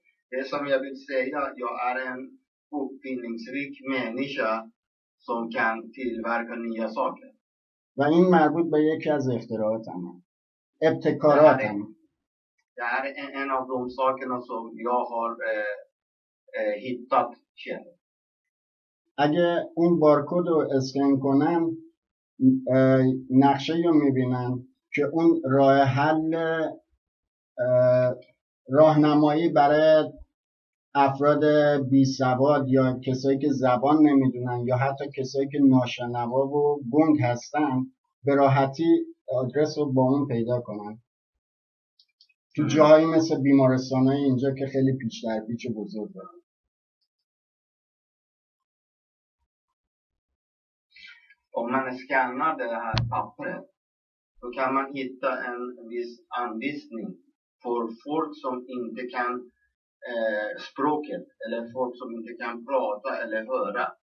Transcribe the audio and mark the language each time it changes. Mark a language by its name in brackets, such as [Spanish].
[Swedish] Det som jag vill säga, jag är en uppfinningsrik människa som kan tillverka nya saker. [Persian] و این مربوط به یکی از اختراعاتم، ابتکاراتم. [Swedish] Det här är en av de sakerna som jag har hittat själv. [Persian] اگه اون بارکد رو اسکن کنن نقشه رو میبینن که اون راه حل راهنمایی برای افراد بی سواد یا کسایی که زبان نمیدونن یا حتی کسایی که ناشنوا و گنگ هستن به راحتی آدرس رو با اون پیدا کنن. تو جاهایی مثل بیمارستان‌های اینجا که خیلی پیچ در پیچ بزرگ دارن. [Swedish] Om man skannar det här pappret då kan man hitta en viss anvisning för folk som inte kan språket eller folk som inte kan prata eller höra.